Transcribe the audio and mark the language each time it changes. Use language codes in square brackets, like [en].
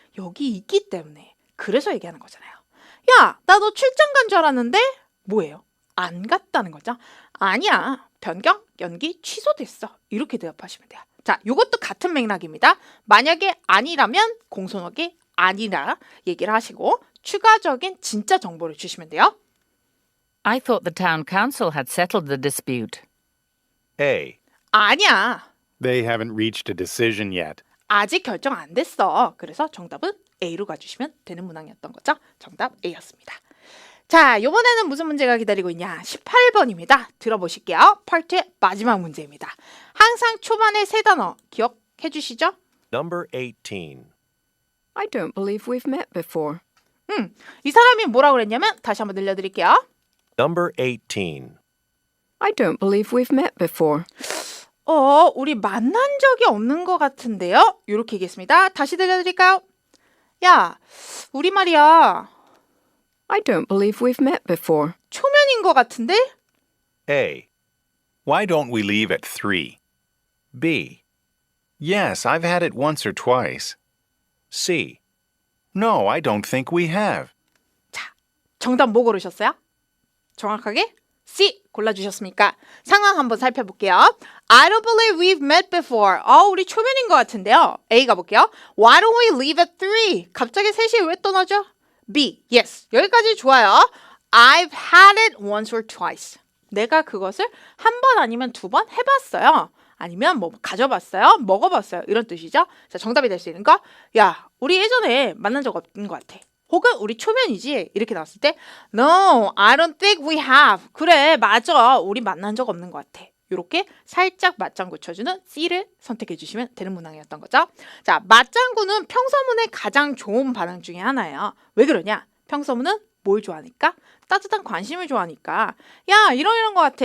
[ko] 여기 있기 때문에. 그래서 얘기하는 거잖아요. 야, 나 너 출장 간 줄 알았는데? 뭐예요? 안 갔다는 거죠. 아니야. 변경, 연기, 취소됐어. 이렇게 대답하시면 돼요. 자, 이것도 같은 맥락입니다. 만약에 아니라면 공손하게 아니라 얘기를 하시고 추가적인 진짜 정보를 주시면 돼요. [en] I thought the town council had settled the dispute. A. [ko] 아니야. [en] They haven't reached a decision yet. [ko] 아직 결정 안 됐어. 그래서 정답은 A로 가주시면 되는 문항이었던 거죠. 정답 A였습니다. 자, 이번에는 무슨 문제가 기다리고 있냐? 18번입니다. 들어보실게요. 파트의 마지막 문제입니다. 항상 초반에 세 단어 기억해 주시죠? [en] Number 18. I don't believe we've met before. [ko] 이 사람이 뭐라고 그랬냐면 다시 한번 들려드릴게요. [en] Number 18. I don't believe we've met before. [ko] 우리 만난 적이 없는 것 같은데요? 이렇게 얘기했습니다. 다시 들려드릴까요? 야, 우리 말이야. [en] I don't believe we've met before. [ko] 초면인 것 같은데? [en] A. Why don't we leave at 3? B. Yes, I've had it once or twice. C. No, I don't think we have. [ko] 정답 뭐 고르셨어요? 정확하게 C 골라주셨습니까? 상황 한번 살펴볼게요. [en] I don't believe we've met before. [ko] 우리 초면인 것 같은데요. A 가볼게요. [en] Why don't we leave at 3? [ko] 갑자기 3시에 왜 떠나죠? B. Yes. 여기까지 좋아요. [en] I've had it once or twice. [ko] 내가 그것을 한 번 아니면 두 번 해봤어요. 아니면 뭐 가져봤어요. 먹어봤어요. 이런 뜻이죠. 자, 정답이 될 수 있는 거. 야, 우리 예전에 만난 적 없는 것 같아. 혹은 우리 초면이지. 이렇게 나왔을 때 [en] No, I don't think we have. [ko] 그래, 맞아. 우리 만난 적 없는 것 같아. 이렇게 살짝 맞장구 쳐주는 C를 선택해 주시면 되는 문항이었던 거죠. 자, 맞장구는 평서문의 가장 좋은 반응 중에 하나예요. 왜 그러냐? 평서문은 뭘 좋아하니까? 따뜻한 관심을 좋아하니까. 야, 이런 거 같아.